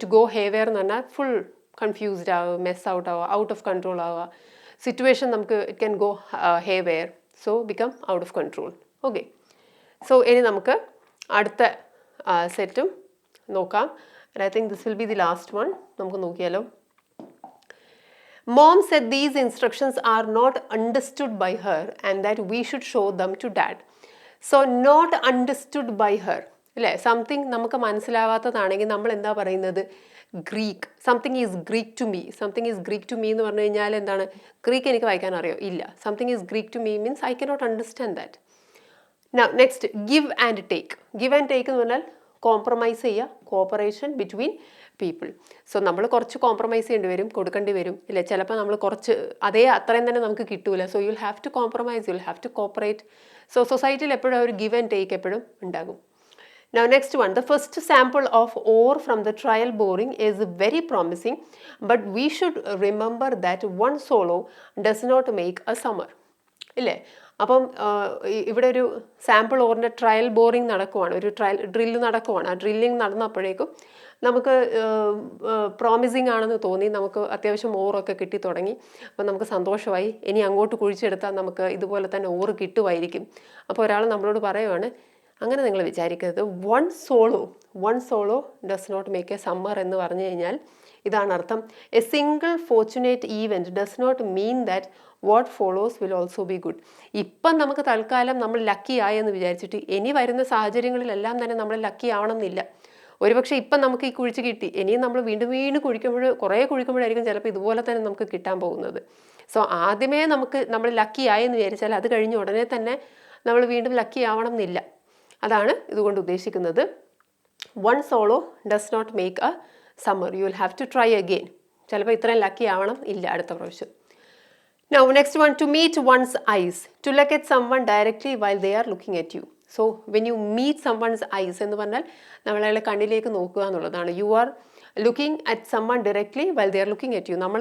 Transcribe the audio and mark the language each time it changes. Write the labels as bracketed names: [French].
[English] to go haywire [Malayalam] എന്ന് പറഞ്ഞാൽ [English] Full confused ആവുക, mess out ആവുക, out of control ആവുക, സിറ്റുവേഷൻ നമുക്ക് it can go haywire, so become out of control. [Malayalam] Okay, so ഇനി നമുക്ക് അടുത്ത സെറ്റും നോക്കാം. [English] I think this will be the last one. [Malayalam] നമുക്ക് നോക്കിയാലോ. [English] Mom said these instructions are not understood by her and that we should show them to dad. So not understood by her, [Malayalam] അല്ലേ, something നമുക്ക് മനസ്സിലാവാത്തതാണെങ്കിൽ നമ്മൾ എന്താ പറയുന്നത്, [English] Greek, something is Greek to me. Something is Greek to me [Malayalam] എന്ന് പറഞ്ഞു കഴിഞ്ഞാൽ എന്താണ്? Greek എനിക്ക് വായിക്കാൻ അറിയോ? ഇല്ല. [English] Something is Greek to me means I cannot understand that. Next give and take. Give and take [Malayalam] എന്ന് പറഞ്ഞാൽ [English] Compromise ചെയ്യുക, cooperation between people. [Malayalam] സോ നമ്മൾ കുറച്ച് കോംപ്രമൈസ് ചെയ്യേണ്ടി വരും, കൊടുക്കേണ്ടി വരും ഇല്ലേ? ചിലപ്പോൾ നമ്മൾ കുറച്ച് അത്രയും തന്നെ നമുക്ക് കിട്ടൂല. [English] So you will have to compromise, you will have to cooperate. So [Malayalam] സൊസൈറ്റിയിൽ എപ്പോഴും ഒരു ഗിവ് ആൻഡ് ടേക്ക് എപ്പോഴും ഉണ്ടാകും. [English] Now next one, the first sample of ore from the trial boring is very promising, but we should remember that one solo does not make a summer. [Malayalam] ഇല്ലേ? അപ്പം ഇവിടെ ഒരു sample ഓറിൻ്റെ trial boring നടക്കുവാണ്, ഒരു trial drill നടക്കുവാണ്. ആ drilling നടന്നപ്പോഴേക്കും നമുക്ക് promising ആണെന്ന് തോന്നി, നമുക്ക് അത്യാവശ്യം ഓറൊക്കെ കിട്ടി തുടങ്ങി. അപ്പം നമുക്ക് സന്തോഷമായി, ഇനി അങ്ങോട്ട് കുഴിച്ചെടുത്താൽ നമുക്ക് ഇതുപോലെ തന്നെ ഓറ് കിട്ടുമായിരിക്കും. അപ്പോൾ ഒരാൾ നമ്മളോട് പറയുവാണ്, അങ്ങനെ നിങ്ങൾ വിചാരിക്കരുത്, [English] one swallow does not make a summer [Malayalam] എന്ന് പറഞ്ഞു കഴിഞ്ഞാൽ ഇതാണ് അർത്ഥം. [English] A single fortunate event does not mean that what follows will also be good. [Malayalam] ഇപ്പം നമുക്ക് തൽക്കാലം നമ്മൾ ലക്കി ആയെന്ന് വിചാരിച്ചിട്ട് ഇനി വരുന്ന സാഹചര്യങ്ങളിലെല്ലാം തന്നെ നമ്മൾ ലക്കി ആവണമെന്നില്ല. ഒരുപക്ഷെ ഇപ്പം നമുക്ക് ഈ കുഴിച്ച് കിട്ടി, ഇനിയും നമ്മൾ വീണ്ടും കുറേ കുഴിക്കുമ്പോഴായിരിക്കും ചിലപ്പോൾ ഇതുപോലെ തന്നെ നമുക്ക് കിട്ടാൻ പോകുന്നത്. സോ ആദ്യമേ നമ്മൾ ലക്കി ആയെന്ന് വിചാരിച്ചാൽ അത് കഴിഞ്ഞ് ഉടനെ തന്നെ നമ്മൾ വീണ്ടും ലക്കി ആവണം എന്നില്ല. അതാണ് ഇതുകൊണ്ട് ഉദ്ദേശിക്കുന്നത്. [English] One swallow does not make a summer, you will have to try again. [Malayalam] ചിലപ്പോൾ ഇത്രയും ലക്കി ആവണം ഇല്ല അടുത്ത പ്രാവശ്യം. [English] Now next one, to meet one's eyes, to look at someone directly while they are looking at you. So when you meet someone's eyes [Malayalam] എന്ന് പറഞ്ഞാൽ നമ്മളയാളെ കണ്ണിലേക്ക് നോക്കുക എന്നുള്ളതാണ്. [English] You are looking at someone directly while they are looking at you.